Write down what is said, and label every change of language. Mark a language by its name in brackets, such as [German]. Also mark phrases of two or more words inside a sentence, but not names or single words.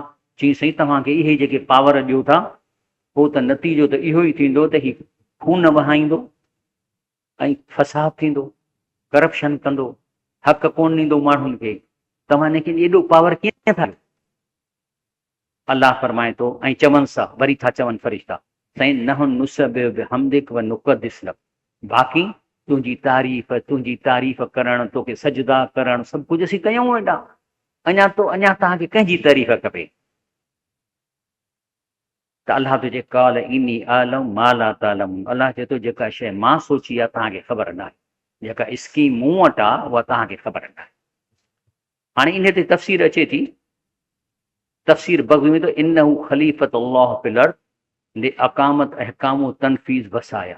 [Sindhi] चई साईं तव्हांखे इहे जेके पावर ॾियो था, पोइ त नतीजो त इहो ई थींदो त ही खून वहाईंदो ऐं फसाद थींदो, करप्शन कंदो, हक़ कोन ॾींदो माण्हुनि खे। तव्हां हिनखे एॾो पावर कीअं था। अलाह फरमाए थो, ऐं चवनि सा वरी था चवनि फ़रिश्ता, साईं [Arabic] نحن نسبح بحمدك و نقدس لك, [Sindhi] बाक़ी तुंहिंजी तारीफ़ करणु, तोखे सजदा करणु, सभु कुझु असीं कयूं वेंदा। अञा तव्हांखे कंहिंजी तारीफ़ खपे। त अलाह तो चए, [Arabic] قال إني أعلم ما لا تعلمون. [Sindhi] अलाह चए थो, जेका शइ मां सोची आहे तव्हांखे ख़बर न आहे, जेका स्कीम मूं वटि आहे उहा तव्हांखे ख़बर न आहे। हाणे इन ते तफ़सीर अचे थी। तफ़सीर बग़वी में तो, [Arabic] إنه خليفة الله في الأرض لإقامة أحكام تنفيذ وصايا.